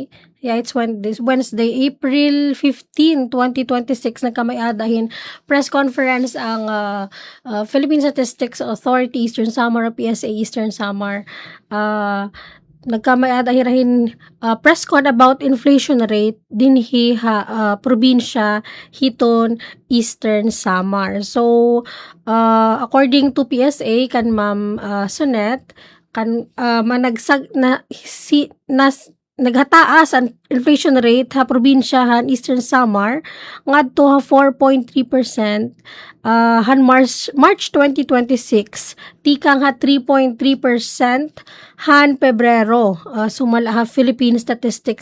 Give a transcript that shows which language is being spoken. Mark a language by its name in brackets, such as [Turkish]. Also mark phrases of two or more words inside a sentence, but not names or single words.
[English] Yeah, it's Wednesday, April 15, 2026, [Waray] nagkamay-adahin [English] press conference [Waray] ang Philippine Statistics Authority Eastern Samar, PSA Eastern Samar. Nagkamay-adahin [English] press con [Waray] about [English] inflation rate [Waray] dinhi probinsya hiton Eastern Samar. So, [English] according to [Waray] PSA kan Ma'am Sonet, kan naghataas ang [English] inflation rate [Waray] probinsyahan Eastern Samar ngadto 4.3% March 2026 tikang 3.3% Pebrero sumala Philippine Statistics Authority.